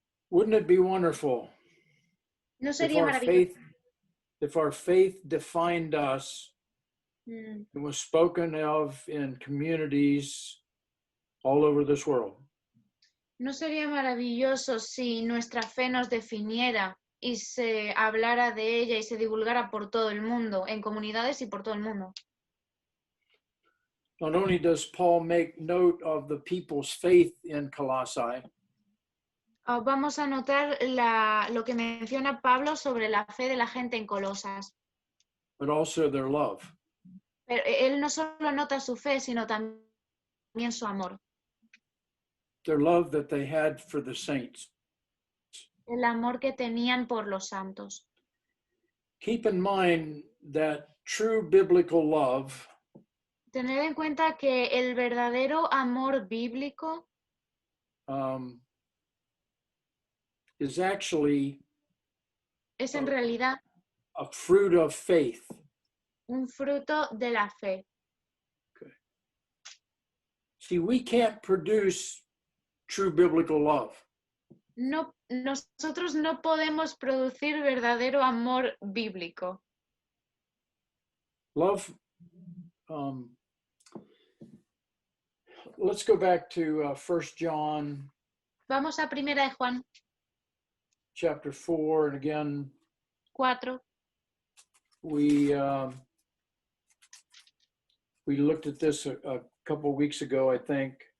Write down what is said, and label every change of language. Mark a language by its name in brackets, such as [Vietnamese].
[English] Wouldn't it be wonderful [Spanish] ¿No [English] if [Spanish] sería [English] our [Spanish] maravilloso? [English] faith defined us? Mm. It was spoken of in communities all over this world. [Spanish] ¿No sería maravilloso si nuestra fe nos definiera y se hablara de ella y se divulgara por todo el mundo, en comunidades y por todo el mundo? [English] Not only does Paul make note of the people's faith in Colossae, [Spanish] Vamos a notar lo que menciona Pablo sobre la fe de la gente en Colosas. [English] but also their love. [Spanish] Pero él no solo nota su fe, sino también su amor. [English] Their love that they had for the saints. [Spanish] El amor que tenían por los santos. [English] Keep in mind that true biblical love [Spanish] Tener en cuenta que el verdadero amor bíblico [English] is actually [Spanish] es en realidad [English] a fruit of faith. [Spanish] un fruto de la fe. [English] Okay. See, we can't produce true biblical love. [Spanish] No, nosotros no podemos producir verdadero amor bíblico. [English] Love, let's go back to 1 John [Spanish] Vamos a Primera de Juan [English] chapter 4. And again, [Spanish] 4. [English] we looked at this a couple weeks ago, I think.